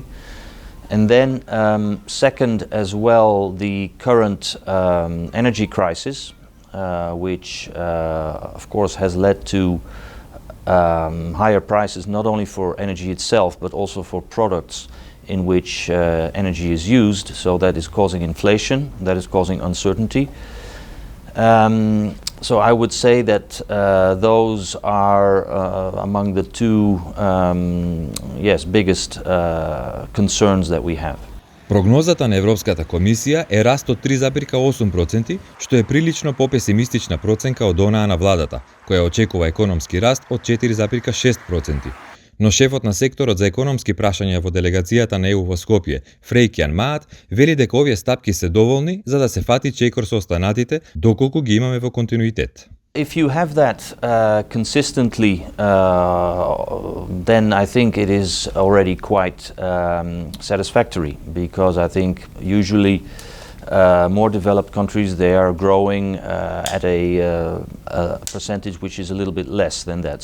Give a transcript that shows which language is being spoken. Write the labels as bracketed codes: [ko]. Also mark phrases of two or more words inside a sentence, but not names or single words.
[en] And then second as well, the current energy crisis, which of course has led to higher prices not only for energy itself but also for products in which energy is used, so that is causing inflation, that is causing uncertainty. So I would say that those are among the two biggest concerns that we have. [mk] Прогнозата на Европската комисија е раст од 3,8%, што е прилично попесимистична проценка од онаа на владата, која очекува економски раст од 4,6%. Но шефот на секторот за економски прашања во делегацијата на ЕУ во Скопје, Фрејкјан Маат, вели дека овие стапки се доволни за да се фати чекор со останатите доколку ги имаме во континуитет. [en] If you have that consistently, then I think it is already quite satisfactory, because I think usually more developed countries, they are growing at a percentage which is a little bit less than that.